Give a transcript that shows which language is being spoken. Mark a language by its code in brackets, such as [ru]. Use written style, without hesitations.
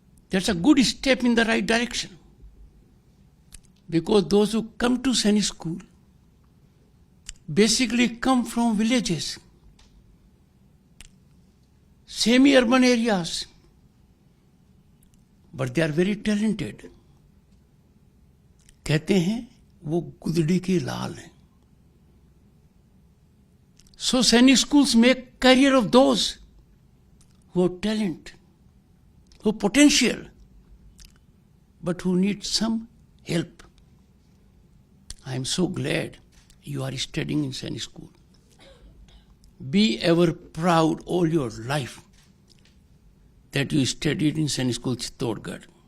[en] That's a good step in the right direction. Because those who come to Saini School basically come from villages, semi-urban areas, but they are very talented. [hi] कहते हैं वो गुदड़ी के लाल हैं. [en] So Saini schools make career of those who have talent, who have potential, but who need some help. I am so glad you are studying in Saini School. Be ever proud all your life that you studied in Saini School Chittodgarh.